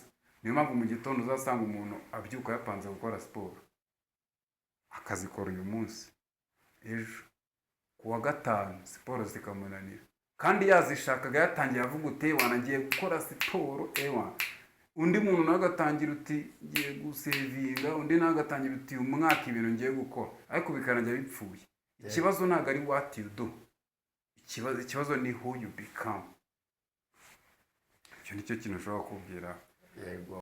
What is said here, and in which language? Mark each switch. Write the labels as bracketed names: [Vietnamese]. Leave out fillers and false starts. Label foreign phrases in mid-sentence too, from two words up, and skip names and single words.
[Kinyarwanda] Niyo mpamvu mu gitondo uzasanga umuntu abyuka yapanze gukora siporo akazikora uyu munsi, ejo kuwa gatanu siporo zikamunanira kandi yazishakaga yatangiye avuga uti wanagiye gukora siporo undi muntu nawe agatangira uti ngiye gusevinga, undi nawe agatangira uti uyu mwaka ibintu ngiye gukora, ariko bikarangira bipfuye. Ikibazo ntabwo ari [English] what you do, [Kinyarwanda] ikibazo ni [English] who you become. [Kinyarwanda] Icyo nicyo kintu ushobora kubwira. Yego.